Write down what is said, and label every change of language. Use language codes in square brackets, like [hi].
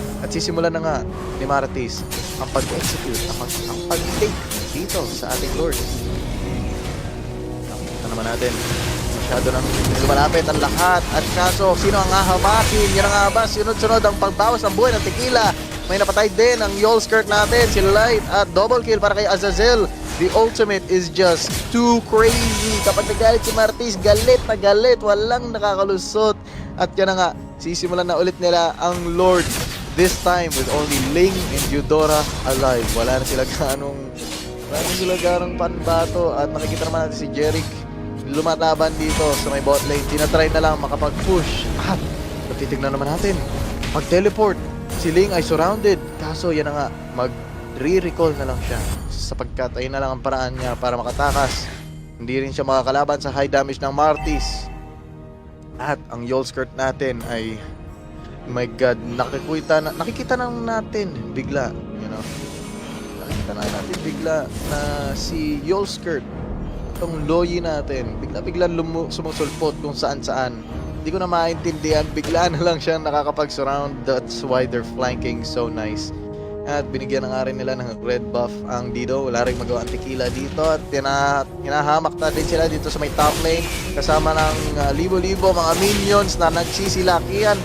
[tl] At sisimulan na nga ni Martis ang pag-execute, ang pag-take dito sa ating Lord. Nakita naman natin, masyado nang lumalapit ang lahat. At kaso, sino ang hahamakin? Yan ang ba? Sunod-sunod ang pagbawas ng buhay ng Tequila. May napatay din ang Yol Skirt natin, si Light, at double kill para kay Azazel. [en] The ultimate is just too crazy. [tl] Kapag nagalit si Martis, galit na galit. Walang nakakalusot. At yan na nga, sisimulan na ulit nila ang Lord. [en] This time with only Ling and Eudora alive. [tl] Wala na sila ganong panbato. At nakikita naman natin si Jeric lumataban dito sa may bot lane. Tinatry na lang makapag-push. At titignan naman natin, mag-teleport. Si Ling ay surrounded. Kaso yan na nga, mag-re-recall na lang siya. Sapagkat ayun na lang ang paraan niya para makatakas. Hindi rin siya makakalaban sa high damage ng Martis. At ang Yol Skirt natin ay, my god, nakikita na natin bigla, you know. Nakikita na natin bigla na si Yol Skirt, itong Loyi natin, bigla-bigla sumusulpot kung saan-saan. Hindi ko na maintindihan, bigla na lang siya nakakapag-surround. [en] That's why they're flanking so nice. [tl] At binigyan na nga rin nila ng red buff ang Dido. Wala rin magawa ang Tequila dito. At hinahamak na din sila dito sa may top lane. Kasama ng libo-libo mga minions na nagsisilakihan.